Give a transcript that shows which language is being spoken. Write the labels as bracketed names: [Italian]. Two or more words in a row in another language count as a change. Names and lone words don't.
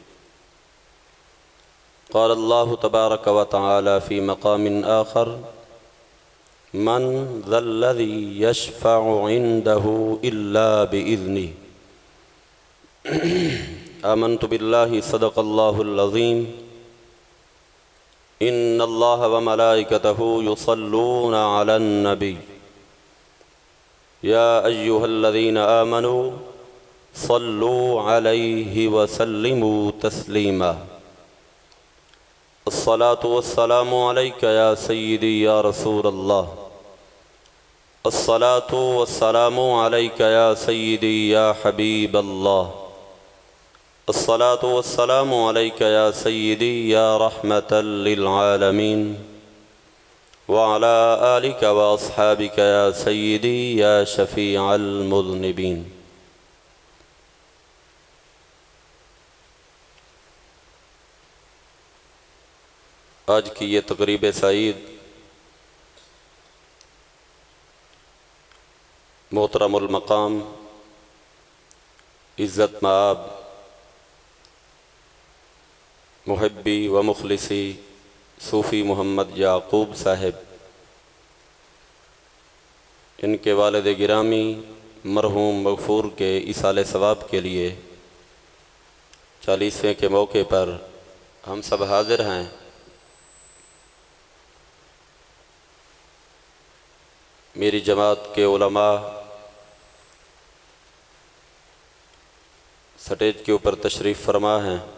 [Arabic] قال الله تبارك وتعالى في مقام آخر من ذا الذي يشفع عنده إلا بإذنه. آمنت بالله صدق الله العظيم. إن الله وملائكته يصلون على النبي يا أيها الذين آمنوا صلوا عليه وسلموا تسليما. الصلاة والسلام عليك يا سيدي يا رسول الله. الصلاة والسلام عليك يا سيدي يا حبيب الله. الصلاة والسلام عليك يا سيدي يا رحمة للعالمين وعلى آلك وأصحابك يا سيدي يا شفيع المذنبين. [Urdu] آج کی یہ تقریب سعید محترم المقام عزت مآب محبی و مخلصی صوفی محمد یعقوب صاحب, ان کے والد گرامی مرحوم مغفور کے ایصال ثواب کے لیے 40ویں کے موقع پر ہم سب حاضر ہیں. میری جماعت کے علما اسٹیج کے اوپر تشریف فرما ہیں.